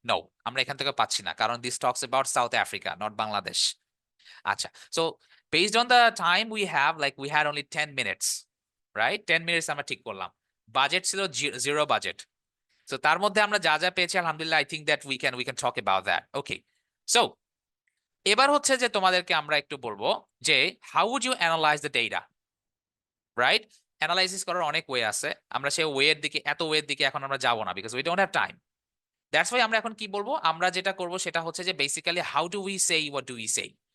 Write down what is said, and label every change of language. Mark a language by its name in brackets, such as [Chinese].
[English] no, [Bangla] আমরা এখান থেকে পাচ্ছি না, কারণ [English] This talks about South Africa, not Bangladesh. আচ্ছা, so based on the time we have, we had only 10 minutes, right? [Bangla] 10 minutes আমরা ঠিক করলাম। বাজেট ছিল 0 বাজেট। [English] So [Bangla] তার মধ্যে আমরা যা পেয়েছি আলহামদুলিল্লাহ, [English] I think that we can talk about that. Okay. So [Bangla] এবার যে তোমাদেরকে আমরা একটু বলবো যে [English] how would you analyze the data? Right? [Bangla] Analysis করার অনেক ওয়ে আছে। আমরা সেই এত ওয়ের দিকে এখন আমরা যাব না, [English] because we don't have time. [Bangla] That's why আমরা এখন কি বলবো, আমরা যেটা করব সেটা হচ্ছে যে basically [English] how do we say what do we say?